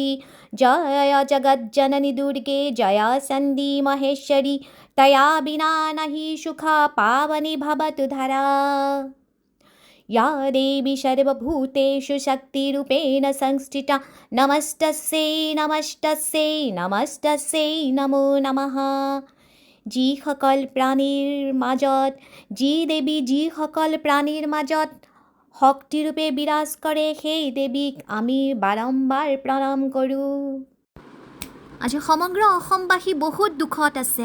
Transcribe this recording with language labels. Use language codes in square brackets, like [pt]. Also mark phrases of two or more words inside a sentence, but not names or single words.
[sa] जय जगज्जननी दुर्गे जय सन्धि महेश्वरी तया विना नहि सुख पावनी भवतु धरा। या देवी सर्वभूतेषु शक्तिरूपेण संस्थिता नमस्तस्यै नमस्तस्यै नमस्तस्यै नमो नमः। [as] যিসকল প্ৰাণীৰ মাজত দেৱী যিসকল প্ৰাণীৰ মাজত শক্তিৰূপে বিৰাজ কৰে সেই দেৱীক আমি বাৰম্বাৰ প্ৰণাম কৰোঁ। আজি সমগ্ৰ অসমবাসী বহুত দুখত আছে।